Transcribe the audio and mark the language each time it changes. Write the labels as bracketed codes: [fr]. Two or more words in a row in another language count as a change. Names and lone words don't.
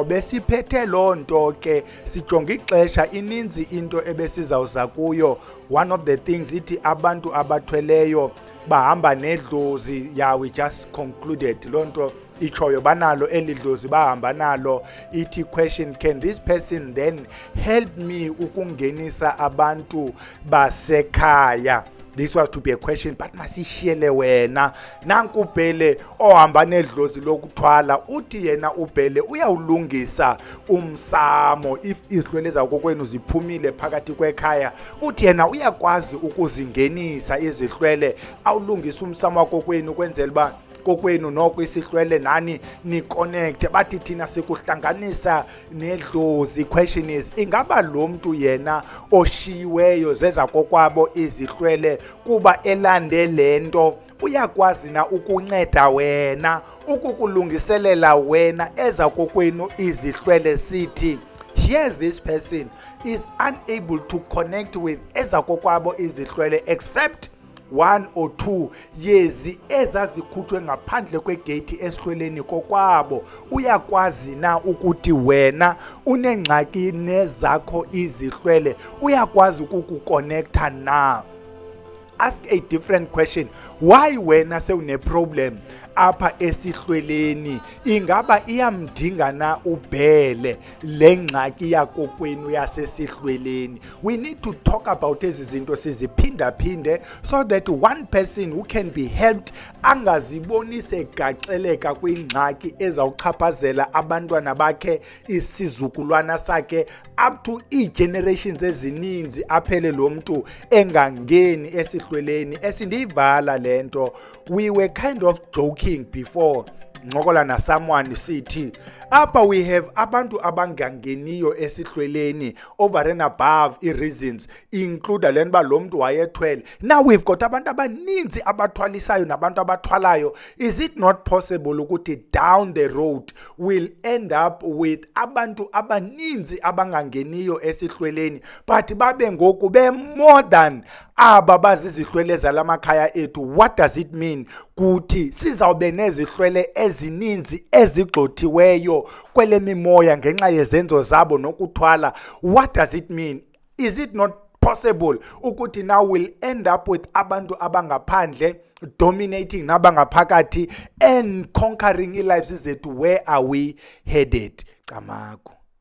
[xh] Besiphethe loo nto ke sijonga ixesha, ininzi into ebesizawuza kuyo. [en] One of the things [xh] ithi abantu abathweleyo bahamba nedlozi. [en] Yeah, we just concluded [xh] loo nto ichoyo banalo elidlozi bahamba nalo. [en] Ithi question, can this person then help me [xh] ukungenisa abantu basekhaya? [en] This was to be a question, but [xh] masishiyele wena. Nanku uBhele ohamba nedlozi lokuthwala, uthi yena uBhele uyawulungisa umsamo if izihlwele zakokwenu ziphumile phakathi kwekhaya. Uthi yena uyakwazi ukuzingenisa izihlwele, awulungisa umsamo wakokwenu kwenzela uba kokwenu noko isihlwele nani ni connect. Bathi thina sikuhlanganisa nedlozi. [en] Question is, [xh] ingaba lo muntu yena oshiweyo zeza kokwabo izihlwele kuba elande lento uyakwazi na ukunceda wena, ukukulungiselela wena eza kokwenu izihlwele? Sithi [en] here's this person is unable to connect with [xh] eza kokwabo izihlwele except 1 or 2 yezi ezazikhutshwe ngaphandle kwegate esihlweleni kokwabo. Uyakwazi na ukuthi wena unengxaki nezakho izihlwele uyakwazi ukukuconnecta na? [en] Ask a different question. [xh] Why wena sewune problem apha esihlweleni? Ingaba iyamdinga na uBhele le ngxaki yakokwenu yasesihlweleni? [en] We need to talk about [xh] ezi zinto siziphinda phinde [en] so that one person who can be helped [xh] angaziboni segaxeleka kwingxaki ezawuchaphazela abantwana bakhe, isizukulwana sakhe [en] up to [xh] i-generations ezininzi, aphele lo muntu engangeni esihlweleni. Esindiyivala lento, [en] we were kind of joking before [xh] ngokola na someone sithi apha [en] we have [xh] abantu abangangeniyo esihlweleni [en] over and above [xh] i-reasons include le nba lo muntu wayethwele. [en] Now we've got [xh] abantu abaninzi abathwalisayo nabantu abathwalayo. [en] Is it not possible ukuthi down the road we'll end up with [xh] abantu abaninzi abangangeniyo esihlweleni [en] but [xh] babe ngoku [en] be more than [xh] aba bazizihlwele zalamakhaya ethu? [en] What does it mean? [xh] Kuthi sizawube nezihlwele ezininzi ezigxothiweyo kwele mimoya ngenxa yezenzo zabo nokuthwala. [en] What does it mean? Is it not possible ukuthi now we'll end up with [xh] abantu abangaphandle [en] dominating nabangaphakathi and conquering lives zethu? Where are we headed? [xh] Camagu.